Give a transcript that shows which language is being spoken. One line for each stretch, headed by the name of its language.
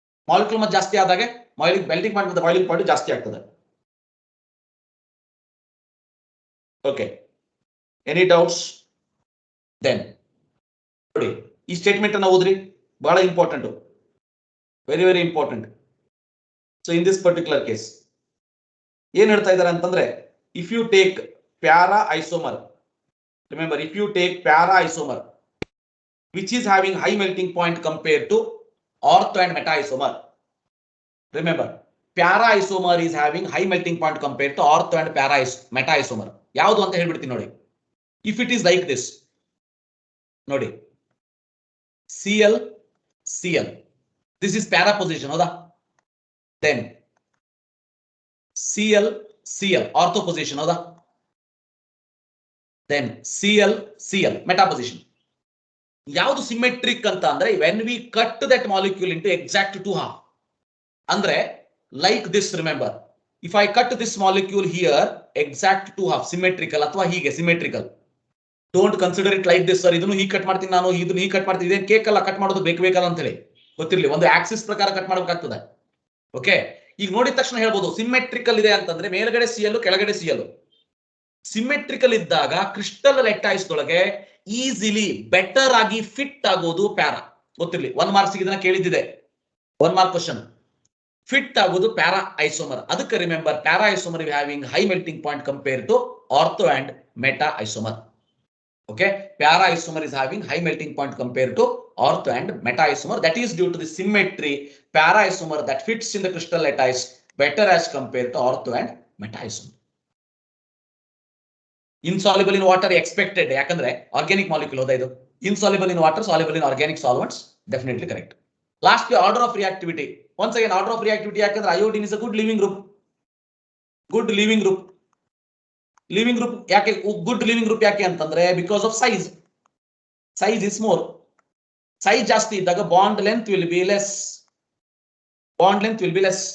Kannada: Molecular mass ಜಾಸ್ತಿ ಆದಾಗ melting point ಮತ್ತು ಬಾಯ್ಲಿಂಗ್ ಪಾಯಿಂಟ್ ಜಾಸ್ತಿ ಆಗ್ತದೆ. Okay,
English: Any doubts?
Kannada: ದೆನ್ ನೋಡಿ, ಈ ಸ್ಟೇಟ್ಮೆಂಟ್ ಅನ್ನ ಓದ್ರಿ, ಬಹಳ important,
English: Very very important. So in this particular case
Kannada: ಏನ್ ಹೇಳ್ತಾ ಇದ್ದಾರೆ ಅಂತಂದ್ರೆ,
English: If you take para isomer, remember if you take para isomer which is having high melting point compared to ortho and meta isomer, remember para isomer is having high melting point compared to ortho and meta isomer.
Kannada: ಯಾವುದು ಅಂತ ಹೇಳ್ಬಿಡ್ತೀನಿ ನೋಡಿ.
English: if it is like this, ನೋಡಿ Cl this is para position, ಹೌದಾ? then Cl ortho position, ಹೌದಾ? then Cl meta position.
Kannada: ಯಾವುದು symmetric ಅಂತ ಅಂದ್ರೆ
English: when we cut that molecule into exact 2 half, ಅಂದ್ರೆ like this, remember if I cut this molecule here exact 2 half, symmetrical ಅಥವಾ ಹೀಗೆ symmetrical. don't consider it like this sir,
Kannada: ಇದನ್ನು ಹೀಗೆ cut ಮಾಡ್ತೀನಿ ನಾನು, ಇದನ್ನು ಹೀಗೆ ಕಟ್ ಮಾಡ್ತೀನಿ, ಇದೇನು ಕೇಕ್ ಅಲ್ಲ ಕಟ್ ಮಾಡೋದು ಬೇಕಲ್ಲ ಅಂತ ಹೇಳಿ, ಗೊತ್ತಿರಲಿ. ಒಂದು ಆಕ್ಸಿಸ್ ಪ್ರಕಾರ ಕಟ್ ಮಾಡಬೇಕಾಗ್ತದೆ. ಓಕೆ, ಈಗ ನೋಡಿದ ತಕ್ಷಣ ಹೇಳ್ಬೋದು ಸಿಮೆಟ್ರಿಕಲ್ ಇದೆ ಅಂತಂದ್ರೆ ಮೇಲ್ಗಡೆ Cl ಕೆಳಗಡೆ Cl. ಸಿಮೆಟ್ರಿಕಲ್ ಇದ್ದಾಗ ಕ್ರಿಸ್ಟಲ್ ಲೆಟೈಸ್ ದೊಳಗೆ ಈಸಿಲಿ ಬೆಟರ್ ಆಗಿ ಫಿಟ್ ಆಗೋದು ಪ್ಯಾರಾ, ಗೊತ್ತಿರಲಿ. 1 ಮಾರ್ಕ್ಸ್ ಇದನ್ನ ಕೇಳಿದ್ದಿದೆ, 1 ಮಾರ್ಕ್ ಕ್ವಶನ್. ಫಿಟ್ ಆಗೋದು ಪ್ಯಾರಾ ಐಸೋಮರ್.
English: ಅದಕ್ಕೆ remember, para isomer having high melting point compare to ortho and meta isomer. Okay, para isomer is having high melting point compare to ortho and meta isomer. That is due to the symmetry. Para isomer that fits in the crystal lattice better as compare to ortho and meta isomer. Insoluble in water expected, ಯಾಕಂದ್ರೆ organic molecule ಹೋದ ಇದು. Insoluble in water, soluble in organic solvents, definitely correct. Last order of reactivity, once again order of reactivity ಯಾಕಂದ್ರೆ iodine is a good leaving group. Good leaving group. Leaving group ಯಾಕೆ good leaving group ಯಾಕೆ ಅಂತಂದ್ರೆ because of size. Size is more. Size
Kannada: ಜಾಸ್ತಿ ಇದ್ದಾಗ
English: bond length will be less. Bond length will be less.